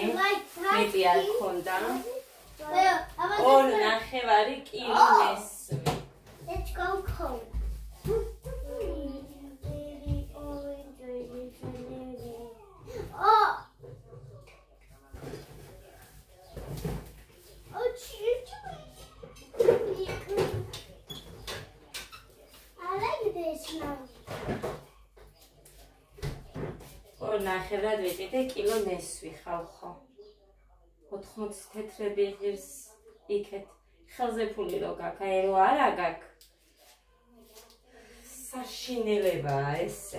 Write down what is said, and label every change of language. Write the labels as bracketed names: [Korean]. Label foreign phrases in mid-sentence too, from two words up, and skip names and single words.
[Georgian] მეტი არ ქონდა. 2.5 კილო ნესვი. [English] Let's go cold. Oh! I like this now. [Georgian] ნახევრად ვიყიდე კილო ნესვი ხალხო. 80 თეთრები ღირს იქეთ. ხელზე ფული რო გაქვს, აი რო არა გაქვს. საშინელებაა ესე.